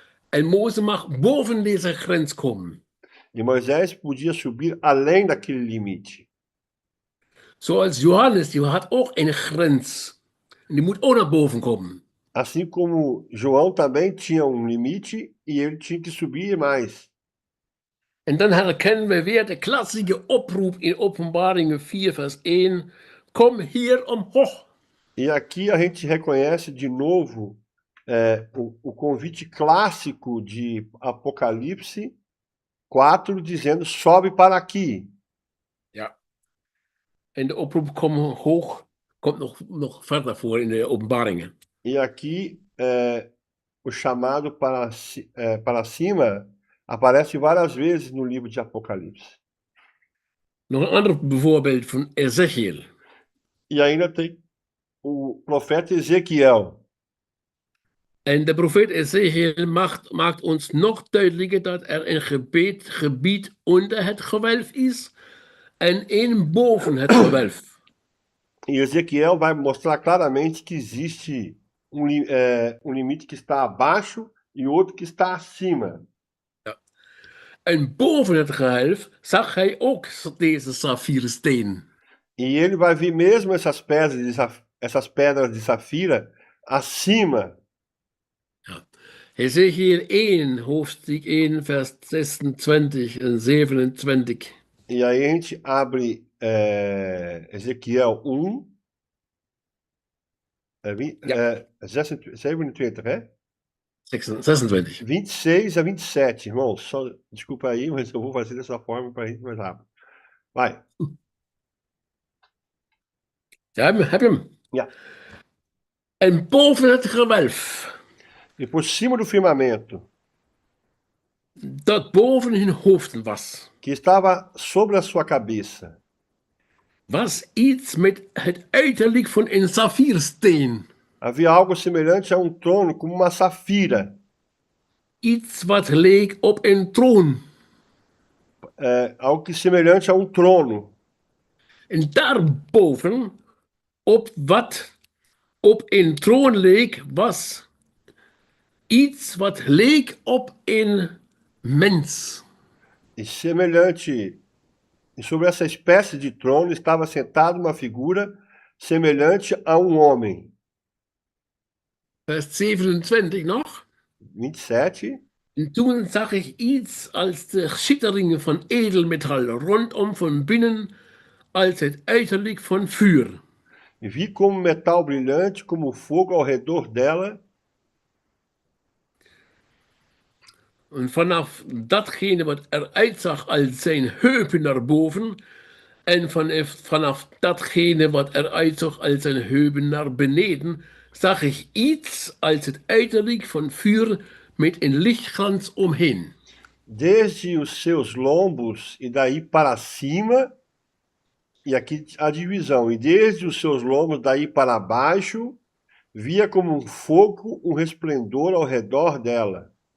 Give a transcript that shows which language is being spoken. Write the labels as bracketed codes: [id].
[nl] En Mozes mag boven deze grens komen. [pt] E Moisés podia subir além daquele limite. [nl] Zoals Johannes, die had ook een grens. En die moet ook naar boven komen. [pt] Assim como João também tinha limite e ele tinha que subir mais. [nl] En dan herkennen we weer de klassieke oproep in Openbaringen 4, vers 1. Kom hier omhoog. [pt] E aqui a gente reconhece de novo o convite clássico de Apocalipse 4, dizendo: sobe para aqui. [nl] Ja. En de oproep kom hoog komt nog verder voor in de Openbaringen. [pt] E aqui o chamado para cima Aparece várias vezes no livro de Apocalipse. [nl] Nog een ander voorbeeld van Ezekiel. [pt] E ainda tem o profeta Ezequiel. [nl] En de profeet Ezekiel maakt ons nog duidelijker dat er een gebied onder het gewelf is en één boven het gewelf. [pt] E Ezequiel vai mostrar claramente que existe um limite que está abaixo e outro que está acima. [nl] En boven het gewelf zag hij ook deze saffiersteen. [pt] E ele vai ver mesmo essas pedras de safira acima. [nl] Ja. Ezekiel 1, hoofdstuk 1, vers 26 en 27. [pt] E aí a gente abre Ezequiel 1, 27, né? 26. 26 a 27, irmãos. Só, desculpa aí, mas eu vou fazer dessa forma para a gente mais rápido. Vai. [nl] Ja, heb je hem? Ja. En boven het gewelf, [pt] E por cima do firmamento, [nl] dat boven hun hoofden was, [pt] que estava sobre a sua cabeça, [nl] was iets met het uiterlijk van een saffiersteen. [pt] havia algo semelhante a um trono, como uma safira. [nl] Iets wat leek op een troon. [pt] Algo que semelhante a um trono. [nl] En daarboven, op wat op een troon leek, was iets wat leek op een mens. [pt] E semelhante, e sobre essa espécie de trono estava sentada uma figura semelhante a um homem. [nl] Vers 27 nog. [pt] 27. [nl] En toen zag ik iets als de schitteringen van edelmetall rondom van binnen, als het uiterlijk van vuur. [pt] E vi como metal brilhante, como fogo ao redor dela. [nl] En vanaf datgene wat eruit zag als zijn heupen naar boven, en vanaf datgene wat eruit zag als zijn heupen naar beneden, zag ik iets als het uiterlijk van vuur met een lichtglans omheen. [pt] Desde os seus lombos e daí para cima, e aqui a divisão, e desde os seus lombos daí para baixo, via como um fogo, um resplendor ao redor dela.